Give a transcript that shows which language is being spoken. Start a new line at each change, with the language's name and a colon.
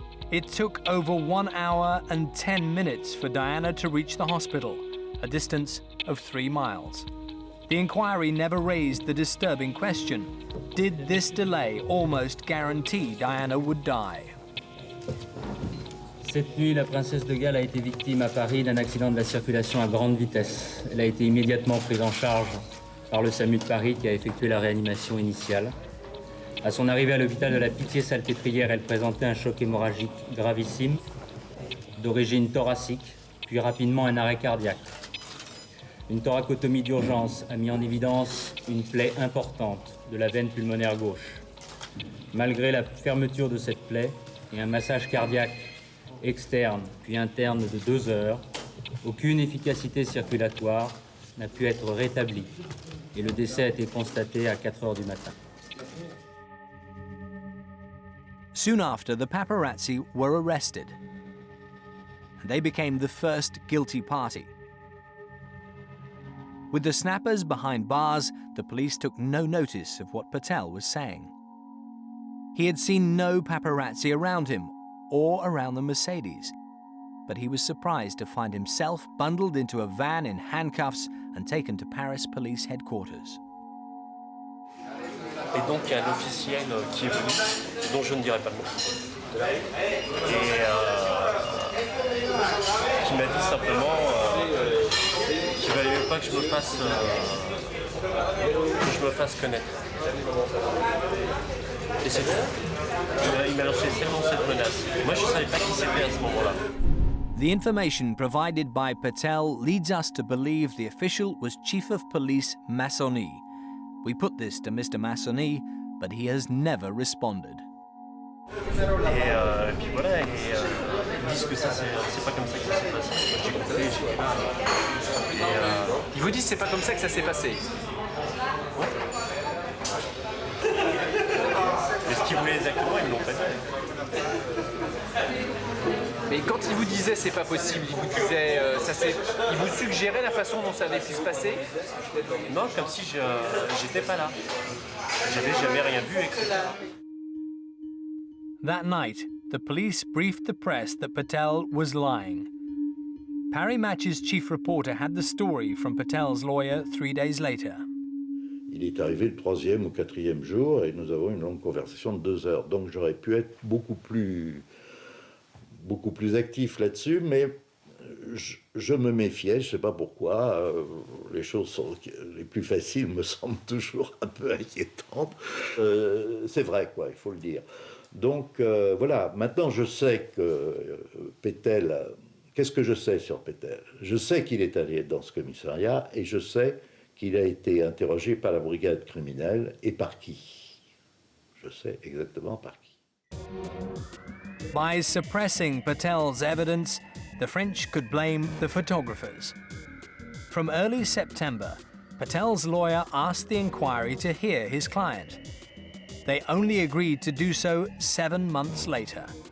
English: It took over 1 hour and 10 minutes for Diana to reach the hospital, a distance of 3 miles. The inquiry never raised the disturbing question: did this delay almost guarantee Diana would die?
French: Cette nuit, la princesse de Galles a été victime à Paris d'un accident de la circulation à grande vitesse. Elle a été immédiatement prise en charge par le SAMU de Paris qui a effectué la réanimation initiale. À son arrivée à l'hôpital de la Pitié-Salpêtrière, elle présentait un choc hémorragique gravissime, d'origine thoracique, puis rapidement un arrêt cardiaque. Une thoracotomie d'urgence a mis en évidence une plaie importante de la veine pulmonaire gauche. Malgré la fermeture de cette plaie et un massage cardiaque externe puis interne de 2 heures, aucune efficacité circulatoire n'a pu être rétablie et le décès a été constaté à 4 heures du matin.
English: Soon after, the paparazzi were arrested, and they became the first guilty party. With the snappers behind bars, the police took no notice of what Patel was saying. He had seen no paparazzi around him or around the Mercedes, but he was surprised to find himself bundled into a van in handcuffs and taken to Paris police headquarters.
French: Et donc il y a un officiel qui est venu, dont je ne dirai pas le nom, et qui m'a dit simplement qu'il ne valait même pas que je me fasse connaître. Et c'est tout. Il m'a lancé seulement cette menace. Moi je ne savais pas qui c'était à ce moment-là.
English: The information provided by Patel leads us to believe the official was Chief of Police Massonny. We put this to Mr. Massonny, but he has never responded.
French: Et puis voilà, ils disent que ça, c'est pas comme ça que ça s'est passé. J'ai compris, j'étais là. Ils vous disent que c'est pas comme ça que ça s'est passé. Ouais. Mais ce qu'ils voulaient exactement, ils me l'ont pas dit. Mais quand il vous disait c'est pas possible, il vous disait, il vous suggérait la façon dont ça avait pu se passer? Non, comme si j'étais pas là. J'avais jamais rien vu, etc.
English: That night, the police briefed the press that Patel was lying. Paris Match's chief reporter had the story from Patel's lawyer 3 days later.
French: Il est arrivé le 3e ou 4e jour et nous avons une longue conversation de 2 heures. Donc j'aurais pu être beaucoup plus actif là-dessus, mais je me méfiais, je ne sais pas pourquoi. Les choses les plus faciles me semblent toujours un peu inquiétantes. C'est vrai, quoi, il faut le dire. Donc voilà, maintenant je sais que Patel... Qu'est-ce que je sais sur Patel? Je sais qu'il est allé dans ce commissariat et je sais qu'il a été interrogé par la brigade criminelle et par qui. Je sais exactement par qui.
English: By suppressing Patel's evidence, the French could blame the photographers. From early September, Patel's lawyer asked the enquiry to hear his client. They only agreed to do so 7 months later.